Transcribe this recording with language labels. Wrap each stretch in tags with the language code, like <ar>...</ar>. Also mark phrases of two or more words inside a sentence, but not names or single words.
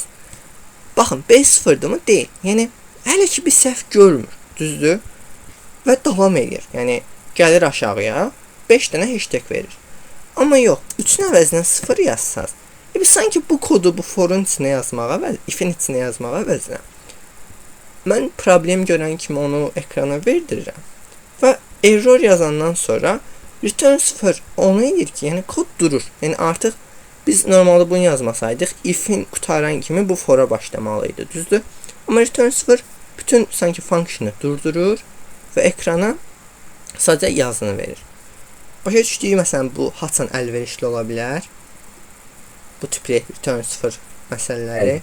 <az>Baxın, B 0-dır mı? Deyil. Yəni, hələ ki bir səhv görmür. Düzdür? Və davam edir. Yəni, gəlir aşağıya, 5 dənə hashtag verir. Amma yox, 3-ün əvəzinə 0 yazsaz. Biz sanki bu kodu bu forun içinə yazmağa və if-in içinə yazmağa əvəzinə mən problem görən kimi onu ekrana verdirirəm. Və error yazandan sonra return 0 onu edir ki, yəni kod durur. Yəni artıq biz normalda bunu yazmasaydıq, if-in qutaran kimi bu fora başlamalıydı, düzdür? Amma return 0 bütün sanki funksionu durdurur və ekrana sadəcə yazını verir. Başa düşdüyü məsələn bu haçan əlverişli ola bilər. Bu tipli return 0 məsələləri.</az>